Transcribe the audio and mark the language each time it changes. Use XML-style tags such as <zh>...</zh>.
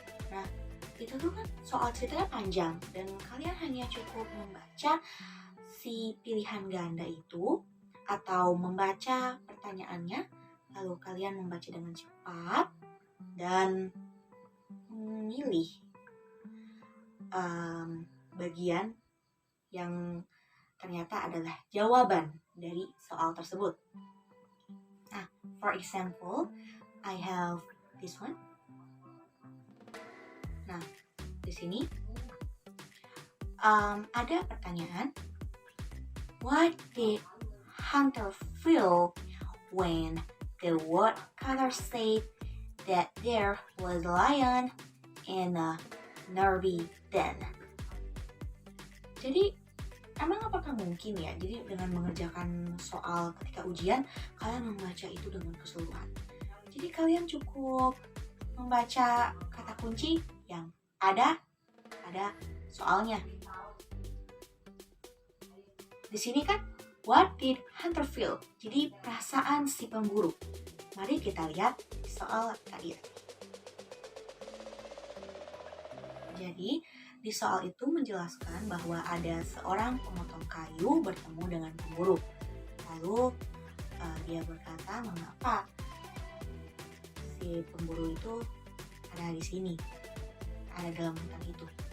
<id>Nah, itu tuh kan soal ceritanya panjang dan kalian hanya cukup membaca si pilihan ganda itu atau membaca pertanyaannya, lalu kalian membaca dengan cepat dan memilih bagian yang ternyata adalah jawaban dari soal tersebut.</id> <en>Nah, for example, I have this one.</en> <id>Nah, di sini ada pertanyaan.</id> <en>What did Hunter feel when the woodcutter said that there was a lion in a nearby den?</en> <id>Jadi, emang apakah mungkin ya? Jadi dengan mengerjakan soal ketika ujian, kalian membaca itu dengan keseluruhan. Jadi kalian cukup membaca kata kunci yang ada pada soalnya. Di sini kan,</id> <en>what did Hunter feel?</en> <id>Jadi perasaan si pemburu. Mari kita lihat soal tadi. Jadi di soal itu menjelaskan bahwa ada seorang pemotong kayu bertemu dengan pemburu. Lalu dia berkata mengapa si pemburu itu ada di sini, ada dalam hutan itu.</id>